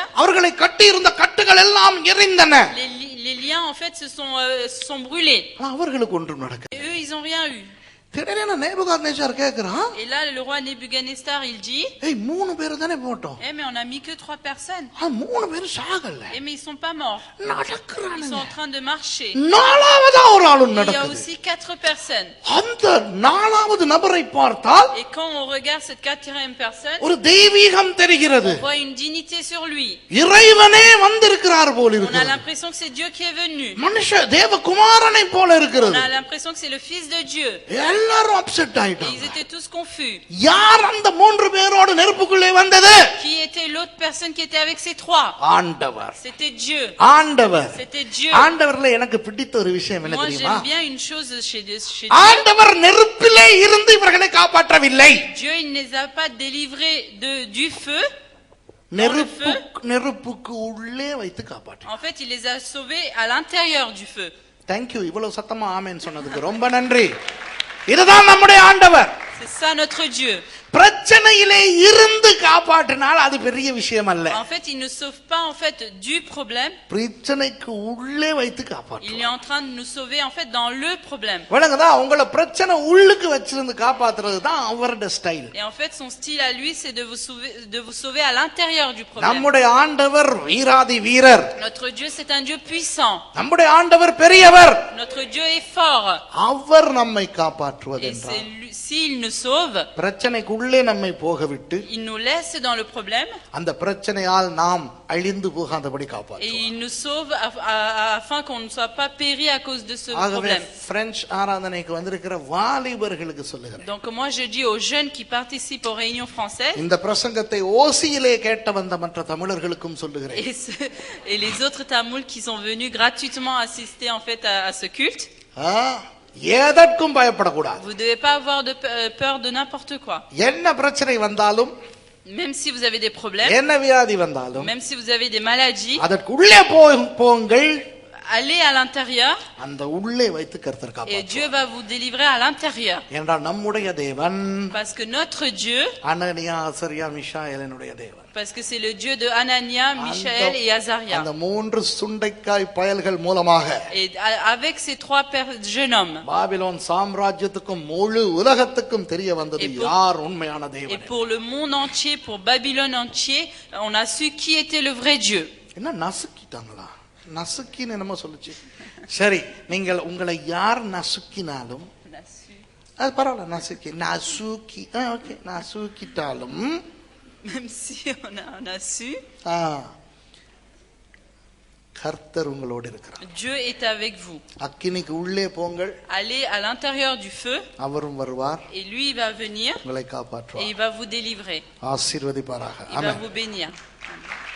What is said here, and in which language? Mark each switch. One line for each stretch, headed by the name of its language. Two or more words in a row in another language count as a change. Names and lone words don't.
Tamil: அவர்களை கட்டி இருந்த கட்டுகள் எல்லாம் எரிந்தன.
French: les liens, en fait, se sont brûlés.
Tamil: அவர்களுக்கு ஒன்றும் நடக்கல.
French: Et eux, ils n'ont rien eu.
Tamil: திடீரென நேபுகாத்நேச்சார் கேக்குறான்,
French: Et là, le roi Nebuchadnezzar, il dit,
Tamil: ஏய் மூணு பேர் தானே போட்டோம்,
French: eh, mais on a mis que 3 personnes.
Tamil: மூணு பேர் சாகல,
French: Eh, mais ils sont pas morts. Ils
Tamil: நடக்குறானுங்க.
French: sont en train de marcher.
Tamil: நாலாவதா ஒரு ஆளும்
French: Il y a
Tamil: நடக்குது.
French: aussi 4 personnes.
Tamil: அந்த நாலாவது நபரை பார்த்தால்
French: Et quand on regarde cette 4e personne,
Tamil: ஒரு தெய்வீகம் தெரிகிறது.
French: on voit une dignité sur lui.
Tamil: இறைவனே வந்திருக்கிறார் போல
French: On a
Tamil: இருக்கிறது.
French: l'impression que c'est Dieu qui est venu.
Tamil: மனுஷ தேவகுமாரனை போல
French: On
Tamil: இருக்கிறது.
French: a l'impression que c'est le Fils de Dieu.
Tamil: எல்லாரும் அப்செட்
French: Et
Tamil: ஆயிட்டாங்க.
French: ils étaient tous confus.
Tamil: யார் அந்த மூன்று பேரோடு நெருப்புக்குள்ளே வந்தது?
French: Qui était l'autre personne qui était avec ces 3?
Tamil: ஆண்டவர்.
French: C'était Dieu.
Tamil: ஆண்டவர்.
French: C'était Dieu.
Tamil: ஆண்டவர்ல எனக்கு பிடித்த ஒரு விஷயம் என்ன
French: Moi,
Tamil: தெரியுமா?
French: j'aime bien une chose chez Dieu.
Tamil: ஆண்டவர் நெருப்பிலே இருந்து இவர்களை காப்பாற்றவில்லை.
French: Dieu, il ne les a pas délivrés du feu.
Tamil: நெருப்புக்கு உள்ளே வைத்து காப்பாற்ற.
French: En fait, il les a sauvés à l'intérieur du feu.
English: Thank you.
Tamil: இவ்வளவு சத்தமா ஆமென் சொன்னதுக்கு ரொம்ப நன்றி. இதுதான் நம்முடைய ஆண்டவர்.
French: C'est ça notre Dieu.
Tamil: பிரச்சனையிலே இருந்து காப்பாற்றினால் அது பெரிய விஷயம் அல்ல.
French: En fait, il ne sauve pas en fait du problème.
Tamil: பிரச்சனைக்கு உள்ளே வைத்து காப்பாற்று.
French: Il est en train de nous sauver en fait dans le problème.
Tamil: வணங்கதா உங்களை பிரச்சனை உள்ளுக்கு வச்சிருந்து காப்பாத்துறது தான் அவரோட ஸ்டைல்.
French: Et en fait, son style à lui, c'est de vous sauver à l'intérieur du problème.
Tamil: நம்முடைய ஆண்டவர் வீராதி வீரர்.
French: Notre Dieu, c'est un Dieu puissant.
Tamil: நம்முடைய ஆண்டவர் பெரியவர்.
French: Notre Dieu est fort.
Tamil: அவர் நம்மை
French: Et
Tamil: காப்பாற்றுவதென்றால்
French: s'il nous sauve,
Tamil: பிரச்சனைக்கு உள்ளே நம்மை போக விட்டு
French: il nous laisse dans le problème.
Tamil: அந்த பிரச்சனையால் நாம் அழிந்து போகாதபடி
French: Et
Tamil: காப்பாற்றுவார்.
French: il nous sauve afin qu'on ne soit pas péri à cause de ce
Tamil: ஆகவே
French: problème.
Tamil: பிரெஞ்சு ஆராதனைக்கு வந்திருக்கிற வாலிபர்களுக்கு சொல்லுகிறேன்,
French: Donc moi je dis aux jeunes qui participent aux réunions françaises
Tamil: இந்த பிரசங்கத்தை ஓசியிலே கேட்ட வந்த மற்ற தமிழர்களுக்கும் சொல்லுகிறேன்,
French: et les autres Tamouls qui sont venus gratuitement assister en fait à ce culte,
Tamil: எதற்கும் பயப்படக்கூடாது.
French: vous devez pas avoir peur de n'importe quoi.
Tamil: என்ன பிரச்சனை வந்தாலும்,
French: Même si vous avez des problèmes,
Tamil: என்ன வியாதி வந்தாலும்,
French: même si vous avez des maladies,
Tamil: அதற்கு உள்ளே போங்கள்,
French: allez à l'intérieur
Tamil: அந்த உள்ளே வைத்து கர்த்தர்
French: et
Tamil: காப்பாற்றுவார்.
French: Dieu va vous délivrer à l'intérieur.
Tamil: என்றால் நம்முடைய தேவன்
French: Parce que notre Dieu,
Tamil: அனனியா அசரியா மிஷாயேலினுடைய தேவன்.
French: parce que c'est le Dieu de Anania, Michaël et Azaria.
Tamil: அந்த மூன்று சுண்டைக்காய் பயல்கள் மூலமாக
French: Et avec ces 3 jeunes hommes,
Tamil: பாபிலோன் சாம்ராஜ்யத்துக்கும் முழு உலகத்துக்கும் தெரிய வந்தது யார் உண்மையான
French: et
Tamil: தேவன்.
French: pour le monde entier, pour Babylone entier, on a su qui était le vrai Dieu.
Tamil: என்ன நசுக்கிட்டாங்களா? நசுக்கின்னு என்னமோ சொல்லுச்சு. சரி, நீங்கள் உங்களை யார் நசுக்கினாலும் அது பரவாயில்ல, நசுக்கி ஓகே, நசுக்கிட்டாலும்
French: Même si on a su,
Tamil: கர்த்தர் உங்களோடு இருக்கிறார்.
French: Dieu est avec vous.
Tamil: அக்கினிக்கு உள்ளே போங்கள்,
French: Allez à l'intérieur du feu,
Tamil: அவரும் வருவார்,
French: et lui il va venir
Tamil: உங்களை
French: et
Tamil: காப்பாற்றுவார்,
French: il va vous délivrer.
Tamil: ஆசீர்வதிப்பாராக.
French: Il va
Tamil: ஆமென்.
French: vous bénir.